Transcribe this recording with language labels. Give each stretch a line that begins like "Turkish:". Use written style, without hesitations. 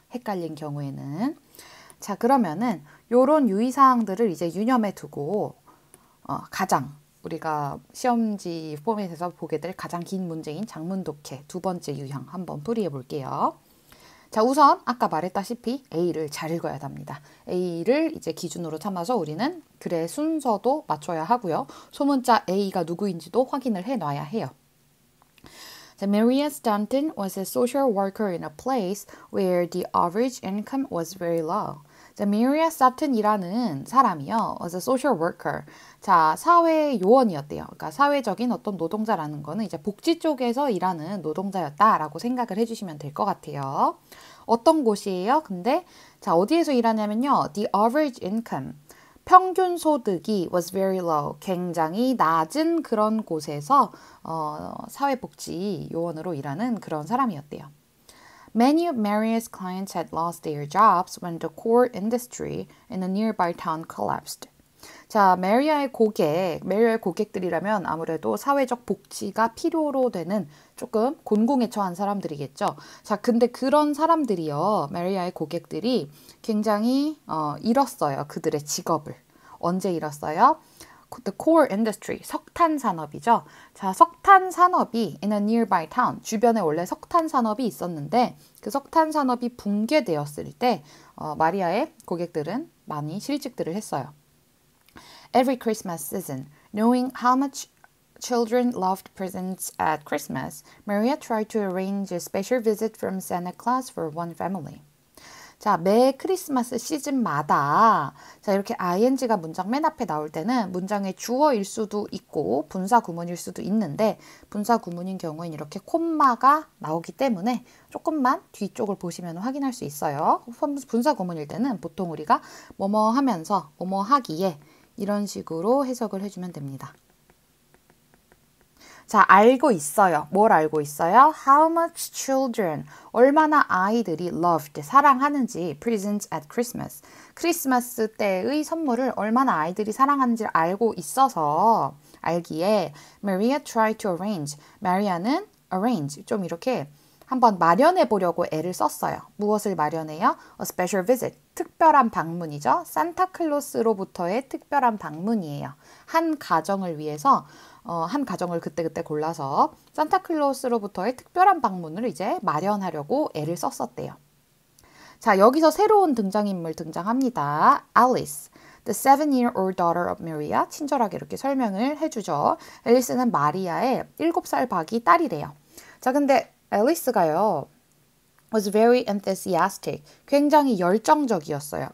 Korean: 헷갈린 경우에는. 자, 그러면은 요런 유의사항들을 이제 유념해 두고 가장 우리가 시험지 포맷에서 보게 될 가장 긴 문제인 장문 독해 두 번째 유형 한번 풀이해 볼게요. 자, 우선 아까 말했다시피 A를 잘 읽어야 합니다. A를 이제 기준으로 삼아서 우리는 글의 순서도 맞춰야 하고요. 소문자 A가 누구인지도 확인을 해 놔야 해요.
English: 자, Maria Stanton was a social worker in a place where the average income was very low.
Korean: 자, Maria Stanton이라는 사람이요,
English: was a social worker.
Korean: 자, 사회 요원이었대요. 그러니까 사회적인 어떤 노동자라는 거는 이제 복지 쪽에서 일하는 노동자였다라고 생각을 해주시면 될 것 같아요. 어떤 곳이에요? 근데 자, 어디에서 일하냐면요,
English: the average income.
Korean: 평균 소득이
English: was very low,
Korean: 굉장히 낮은 그런 곳에서 사회복지 요원으로 일하는 그런 사람이었대요.
English: Many of Maria's clients had lost their jobs when the core industry in a nearby town collapsed.
Korean: 자, 메리아의 고객들이라면 아무래도 사회적 복지가 필요로 되는 조금 곤궁에 처한 사람들이겠죠. 자, 근데 그런 사람들이요, 메리아의 고객들이 굉장히 잃었어요. 그들의 직업을. 언제 잃었어요?
English: The core industry,
Korean: 석탄 산업이죠. 자, 석탄 산업이
English: in a nearby town,
Korean: 주변에 원래 석탄 산업이 있었는데 그 석탄 산업이 붕괴되었을 때 마리아의 고객들은 많이 실직들을 했어요.
English: Every Christmas season, knowing how much children loved presents at Christmas, Maria tried to arrange a special visit from Santa Claus for one family.
Korean: 자, 매 크리스마스 시즌마다 자, 이렇게 ing가 문장 맨 앞에 나올 때는 문장의 주어일 수도 있고 분사 구문일 수도 있는데 분사 구문인 경우엔 이렇게 콤마가 나오기 때문에 조금만 뒤쪽을 보시면 확인할 수 있어요. 분사 구문일 때는 보통 우리가 뭐뭐 하면서 뭐뭐 하기에 이런 식으로 해석을 해주면 됩니다. 자, 알고 있어요. 뭘 알고 있어요?
English: How much children,
Korean: 얼마나 아이들이
English: loved,
Korean: 사랑하는지
English: presents at Christmas.
Korean: 크리스마스 때의 선물을 얼마나 아이들이 사랑하는지를 알고 있어서 알기에
English: Maria tried to arrange.
Korean: 마리아는 arrange, 좀 이렇게 한번 마련해 보려고 애를 썼어요. 무엇을 마련해요?
English: A special visit,
Korean: 특별한 방문이죠. 산타클로스로부터의 특별한 방문이에요. 한 가정을 위해서 한 가정을 그때그때 골라서 산타클로스로부터의 특별한 방문을 이제 마련하려고 애를 썼었대요. 자, 여기서 새로운 등장인물 등장합니다.
English: Alice, the 7-year-old daughter of Maria.
Korean: 친절하게 이렇게 설명을 해주죠. 앨리스는 마리아의 7살 박이 딸이래요. 자, 근데 앨리스가요,
English: was very enthusiastic.
Korean: 굉장히 열정적이었어요.